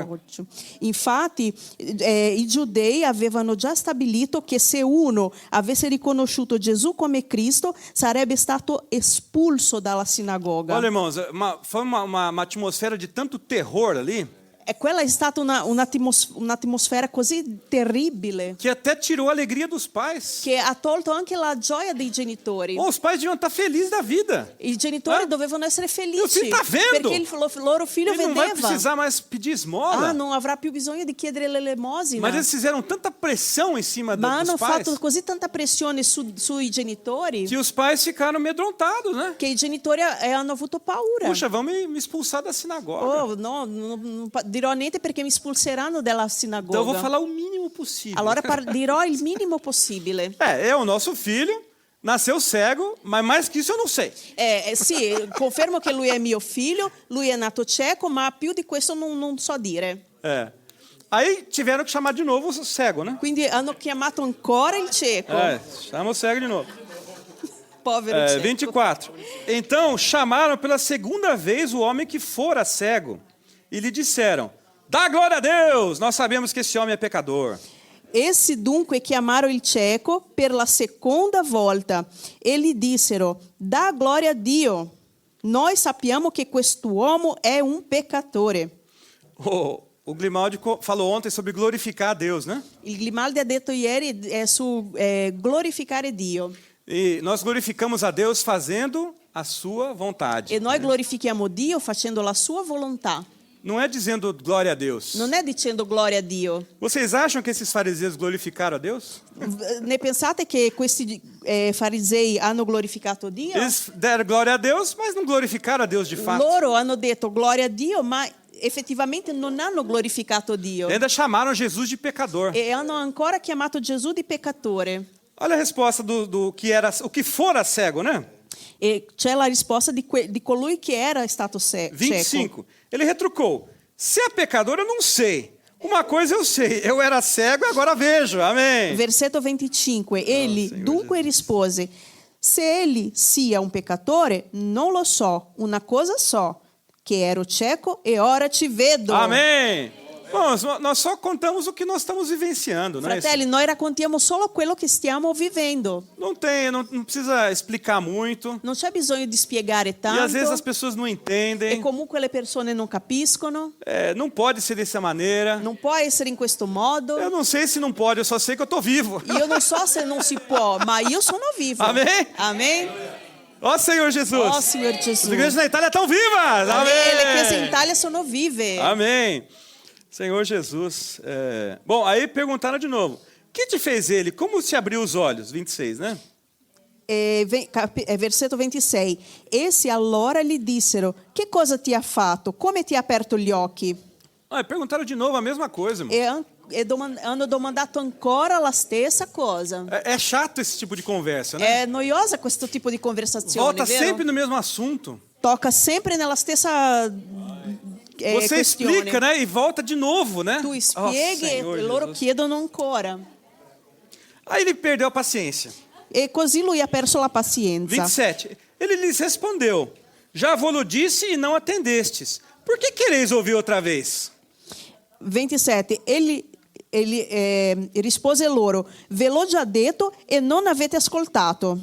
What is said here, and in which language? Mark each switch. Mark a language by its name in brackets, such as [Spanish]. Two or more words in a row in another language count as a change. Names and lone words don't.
[Italian] Infatti, i giudei avevano già stabilito che se uno avesse riconosciuto Gesù come Cristo, sarebbe stato espulso dalla sinagoga. [Portuguese] Olha, irmãos, foi uma atmosfera de tanto terror ali. [Italian] E quella è stata un'atmosfera così terribile [Portuguese] que até tirou a alegria dos pais. [Italian] che ha tolto anche la gioia dei genitori. [Portuguese] Os pais deviam estar felizes da vida. [Italian] I genitori dovevano essere felici [Portuguese] Meu filho tá vendo? [Italian] perché il loro figlio [Portuguese] Ele não vai [Italian] vedeva. [Portuguese] precisar mais pedir esmola. [Italian] Non avrà più bisogno di chiedere l'elemosina. [Portuguese] Mas eles fizeram tanta pressão em cima [Italian] Ma [Portuguese] dos [Italian] hanno [Portuguese] pais [Italian] fatto così tanta pressione sui genitori [Portuguese] que os pais ficaram amedrontados, né? [Italian] che i genitori hanno avuto paura. [Portuguese] Puxa, vão me expulsar da sinagoga. [Italian] Oh, no, non dirò niente perché mi espulseranno dalla sinagoga. [Portuguese] Então eu vou falar o mínimo possível. [Italian] Allora dirò il minimo possibile. [Portuguese] É o nosso filho, nasceu cego, mas mais que isso eu não sei. [Italian] Sì, confermo che lui è mio figlio, lui è nato cieco, ma più di questo non so dire. [Portuguese] Aí tiveram que chamar de novo o cego, né? [Italian] Quindi hanno chiamato ancora il cieco. [Portuguese] Chama o cego de novo. [Italian] Povero cieco. [Portuguese] 24. Então chamaram pela segunda vez o homem que fora cego e lhe disseram: dá glória a Deus, nós sabemos que esse homem é pecador. [Italian] Essi dunque chiamarono il cieco per la seconda volta e gli dissero: dà gloria a Dio. Noi sappiamo che quest'uomo è un peccatore. [Portuguese] O Grimaldi falou ontem sobre glorificar a Deus, né? [Italian] Il Grimaldi ha detto ieri su glorificare Dio. [Portuguese] E nós glorificamos a Deus fazendo a sua vontade. [Italian] E noi glorifichiamo Dio facendo la sua volontà. [Portuguese] Não é dizendo glória a Deus. [Italian] Non è dicendo gloria a Dio. [Portuguese] Vocês acham que esses fariseus glorificaram a Deus? [Italian] Ne pensate che questi farisei hanno glorificato Dio? [Portuguese] Eles deram glória a Deus, mas não glorificaram a Deus de fato. [Italian] Loro hanno detto gloria a Dio, ma effettivamente non hanno glorificato Dio. [Portuguese] E ainda chamaram Jesus de pecador. [Italian] E hanno ancora chiamato Gesù di peccatore. [Portuguese] Olha a resposta do que era, o que fora cego, né? [Italian] E c'è la risposta di colui che era stato cieco. [Portuguese] 25. Ele retrucou: se é pecador, eu não sei. Uma coisa eu sei, eu era cego e agora vejo. Amém. [Italian] Versetto 25. Egli dunque rispose: se egli sia un peccatore, non lo so. Una cosa so, che ero cieco e ora ti vedo. [Portuguese] Amém. Bom, nós só contamos o que nós estamos vivenciando, né? [Italian] Fratelli, noi raccontiamo solo quello che stiamo vivendo. [Portuguese] Não precisa explicar muito. [Italian] Non c'è bisogno di spiegare [Portuguese] E [Italian] tanto. [Portuguese] às vezes as pessoas não [Italian] E [Portuguese] entendem. [Italian] comunque le persone non capiscono. [Portuguese] Não pode ser dessa maneira. [Italian] Non può essere in questo modo. [Portuguese] Eu não sei se não pode, eu só sei que eu estou vivo. [Italian] Io non so se non si può, ma io sono vivo. [Portuguese] Amém? Amém? Ó Senhor Jesus. [Italian] Oh, Signor Gesù. [Portuguese] As igrejas na Itália estão vivas. Amém. [Italian] Le chiese in [Portuguese] Amém. [Italian] Italia sono vive. [Portuguese] Amém. Senhor Jesus. Bom, aí perguntaram de novo. Que te fez ele? Como te abriu os olhos? 26, né? [Italian] Versetto 26. Essi allora gli dissero: che cosa ti ha fatto? Come ti ha aperto gli occhi? [Portuguese] Perguntaram de novo a mesma coisa, irmão. [Italian] Hanno domandato ancora la stessa cosa. [Portuguese] É chato esse tipo de conversa, né? [Italian] È noiosa questo tipo di conversazione, [Portuguese] Volta [Italian] vero? [Portuguese] sempre no mesmo assunto. [Italian] Tocca sempre nella stessa [Portuguese] Você [Italian] questione. [Portuguese] explica, né? E volta de novo, né? [Italian] Tu [Portuguese] Ó, [Italian] spieghi [Portuguese] Senhor [Italian] e loro [Portuguese] Jesus. [Italian] chiedono ancora. [Portuguese] Aí ele perdeu a paciência. [Italian] E così lui ha perso la pazienza. [Portuguese] 27. Ele lhes respondeu: já vou-lo disse e não atendestes. Por que quereis ouvir outra vez? [Italian] 27. Egli rispose loro: ve l'ho già detto e non avete ascoltato.